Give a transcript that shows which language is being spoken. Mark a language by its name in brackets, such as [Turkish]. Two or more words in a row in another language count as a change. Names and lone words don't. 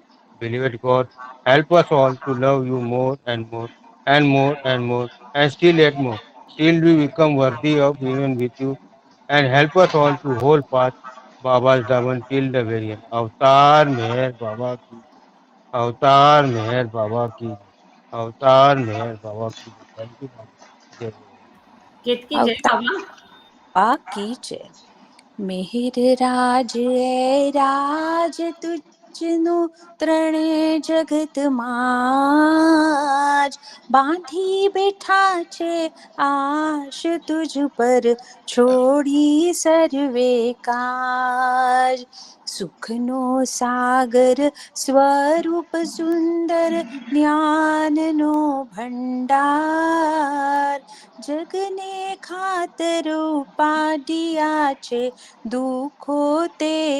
[English] Beloved God, help us all to love you more and more and more and more and still yet more. Still we become worthy of union with you and help us all to hold fast Baba's daman till the very end. [Hindi] अवतार मेहर बाबा की अवतार मेहर बाबा की जय। अवतार मेहर बाबा की जय। [English] Thank you [Hindi] बाबा। जय केतकी जय बाबा। बाकी जय। [Gujarati] મિહિર રાજ એ રાજ તુજનુ ત્રણે જગત માજ બાંધી બેઠા છે આશ તુજ પર છોડી સર્વે કાજ સુખનો સાગર સ્વરૂપ સુંદર જ્ઞાનનો ભંડાર જગને ખાતર ઉપાડ્યા છે દુઃખો તે